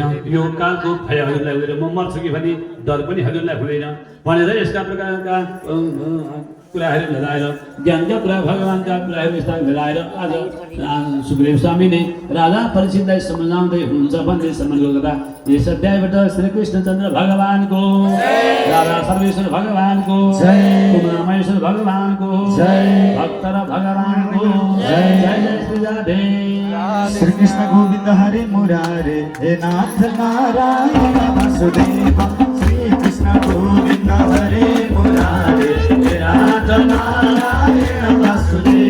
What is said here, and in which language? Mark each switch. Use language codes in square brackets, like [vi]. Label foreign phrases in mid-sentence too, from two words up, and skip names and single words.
[ne] यो कालको भय हजुरलाई हुँदैन। म मर्छु कि भन्ने डर पनि हजुरलाई हुँदैन भनेर यस्ता प्रकारका कुराहरू मिलाएर ज्ञानका कुरा भगवानका कुराहरू यस्ता मिलाएर आज सुखदेव स्वामीले राजा परीक्षितलाई सम्झाउँदै हुनुहुन्छ भन्ने सम्मानको कथा यस अध्यायबाट श्री कृष्णचन्द्र भगवानको राजा सर्वेश्वर भगवानको उमामहेश्वर भगवानको भक्त र भगवानको जय जय श्री राधे [sa] श्री कृष्ण गोविंद हरे मुरारे हे नाथ नारायण वासुदेव श्री कृष्ण गोविंद हरे मुरारे हे नाथ नारायण वासुदेव